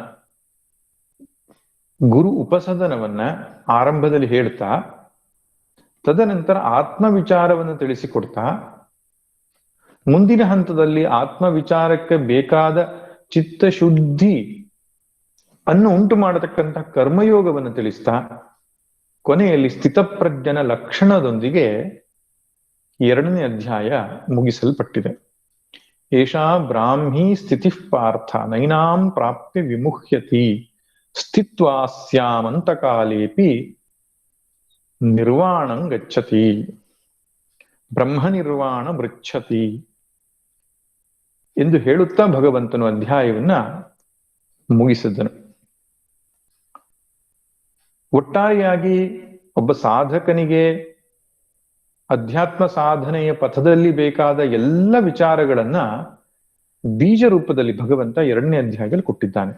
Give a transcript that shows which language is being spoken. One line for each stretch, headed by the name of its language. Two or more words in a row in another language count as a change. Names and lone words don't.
Kannada: ಗುರು ಉಪಸದನವನ್ನ ಆರಂಭದಲ್ಲಿ ಹೇಳ್ತಾ, ತದನಂತರ ಆತ್ಮವಿಚಾರವನ್ನು ತಿಳಿಸಿಕೊಡ್ತಾ, ಮುಂದಿನ ಹಂತದಲ್ಲಿ ಆತ್ಮವಿಚಾರಕ್ಕೆ ಬೇಕಾದ ಚಿತ್ತಶುದ್ಧಿ ಅನ್ನು ಉಂಟು ಮಾಡತಕ್ಕಂಥ ಕರ್ಮಯೋಗವನ್ನು ತಿಳಿಸ್ತಾ, ಕೊನೆಯಲ್ಲಿ ಸ್ಥಿತಪ್ರಜ್ಞನ ಲಕ್ಷಣದೊಂದಿಗೆ ಎರಡನೇ ಅಧ್ಯಾಯ ಮುಗಿಸಲ್ಪಟ್ಟಿದೆ.
Sanskrit: ಏಷಾ ಬ್ರಾಹ್ಮೀ ಸ್ಥಿತಿ ಪಾರ್ಥ ನೈನಾಂ ಪ್ರಾಪ್ಯ ವಿಮುಹ್ಯತಿ ಸ್ಥಿತ್ವಾಸ್ಯಾಮಂತಕಾಲೇಪಿ ನಿರ್ವಾಣಂ ಗಚ್ಚತಿ ಬ್ರಹ್ಮ ನಿರ್ವಾಣ ಮೃಚ್ಛತಿ
Kannada: ಎಂದು ಹೇಳುತ್ತಾ ಭಗವಂತನು ಅಧ್ಯಾಯವನ್ನ ಮುಗಿಸಿದ್ದನು. ಒಟ್ಟಾರೆಯಾಗಿ ಒಬ್ಬ ಸಾಧಕನಿಗೆ ಅಧ್ಯಾತ್ಮ ಸಾಧನೆಯ ಪಥದಲ್ಲಿ ಬೇಕಾದ ಎಲ್ಲ ವಿಚಾರಗಳನ್ನ ಬೀಜ ರೂಪದಲ್ಲಿ ಭಗವಂತ ಎರಡನೇ ಅಧ್ಯಾಯದಲ್ಲಿ ಕೊಟ್ಟಿದ್ದಾನೆ.